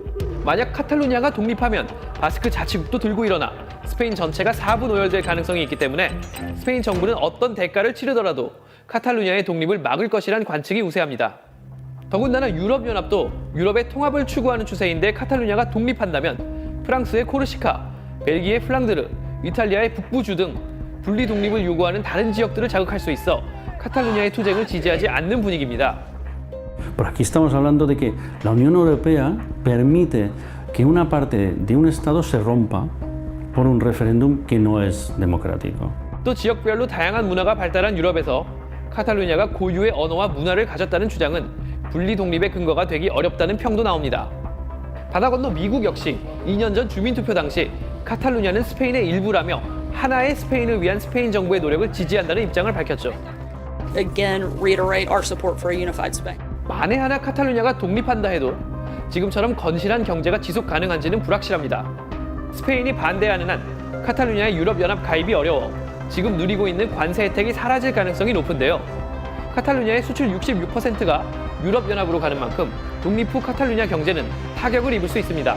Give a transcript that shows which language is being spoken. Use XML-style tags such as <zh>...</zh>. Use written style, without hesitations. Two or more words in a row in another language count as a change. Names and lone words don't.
<ko>만약 카탈루냐가 독립하면 바스크 자치국도 들고 일어나 스페인 전체가 4분 오열될 가능성이 있기 때문에 스페인 정부는 어떤 대가를 치르더라도 카탈루냐의 독립을 막을 것이란 관측이 우세합니다. 더군다나 유럽연합도 유럽의 통합을 추구하는 추세인데 카탈루냐가 독립한다면 프랑스의 코르시카, 벨기에의 플랑드르, 이탈리아의 북부주 등 분리 독립을 요구하는 다른 지역들을 자극할 수 있어 카탈루냐의 투쟁을 지지하지 않는 분위기입니다.</ko> <es>Pero aquí estamos hablando de que la Unión Europea permite que una parte de un Estado se rompa por un referéndum que no es democrático.</es> <ko>또 지역별로 다양한 문화가 발달한 유럽에서 카탈루냐가 고유의 언어와 문화를 가졌다는 주장은 분리 독립의 근거가 되기 어렵다는 평도 나옵니다. 바다 건너 미국 역시 2년 전 주민투표 당시 카탈루냐는 스페인의 일부라며 하나의 스페인을 위한 스페인 정부의 노력을 지지한다는 입장을 밝혔죠.</ko> <en>Again, reiterate our support for a unified Spain.</en> <ko>만에 하나 카탈루냐가 독립한다 해도 지금처럼 건실한 경제가 지속 가능한지는 불확실합니다. 스페인이 반대하는 한 카탈루냐의 유럽연합 가입이 어려워 지금 누리고 있는 관세 혜택이 사라질 가능성이 높은데요. 카탈루냐의 수출 66%가 유럽연합으로 가는 만큼 독립 후 카탈루냐 경제는 타격을 입을 수 있습니다.</ko>